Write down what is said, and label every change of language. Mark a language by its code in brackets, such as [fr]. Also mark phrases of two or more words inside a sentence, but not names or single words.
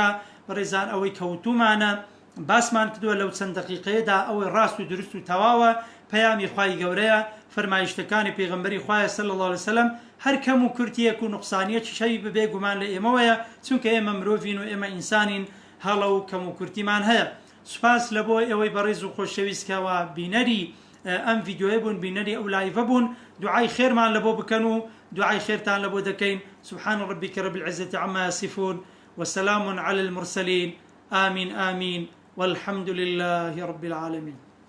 [ckb] بەڕێزان ئەوەی کەوتومانە باسمان کردووە لەو چەند دقیقەیەدا ئەوەی ڕاست و درست و تەواوە پەیامی خوای گەورەیە فەرمایشتەکانی پێغەمبەری خوایە [ar] صلی الله علیه وسلم [ckb] هەر کەم و کورتیەک و نوقسانیەکی شەوی ببێ گومان لە ئێمەوەیە چونکە ئێمە مرۆڤین و ئێمە ئینسانین هەڵە و کەم و کورتیمان هەیە. سوپاس لە بۆ ئەوەی بەڕێز و خۆشەویستکەوە بینەری ئەم ڤیدیۆیە بوون بینەری ئەو لایڤە بوون دوعای خێرمان لە بۆ بکەن و دوعای خێرتان لە بۆ دەکەین. [ar] سبحان ربك رب العزة عما يصفون وسلام على المرسلين آمين آمين والحمد لله رب العالمين.